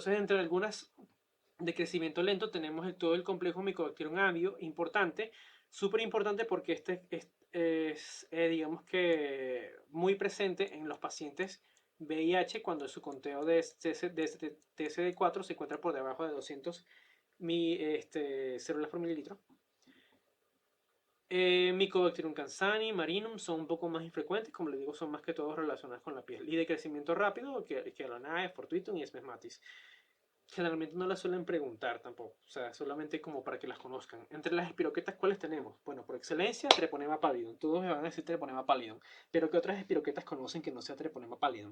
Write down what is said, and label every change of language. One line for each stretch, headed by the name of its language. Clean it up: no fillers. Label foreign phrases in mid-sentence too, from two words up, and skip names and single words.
Spanish: Entonces, entre algunas de crecimiento lento tenemos todo el complejo Mycobacterium avium, importante, súper importante porque digamos que, muy presente en los pacientes VIH cuando su conteo de TSD4 se encuentra por debajo de 200 células por mililitro. Mycobacterium cansani, marinum son un poco más infrecuentes, como les digo, son más que todo relacionadas con la piel. Y de crecimiento rápido, que Alanae, Fortuitum y Smegmatis. Generalmente no las suelen preguntar tampoco, o sea, solamente como para que las conozcan. Entre las espiroquetas, ¿cuáles tenemos? Bueno, por excelencia, Treponema pallidum. Todos me van a decir Treponema pallidum, pero ¿qué otras espiroquetas conocen que no sea Treponema pallidum?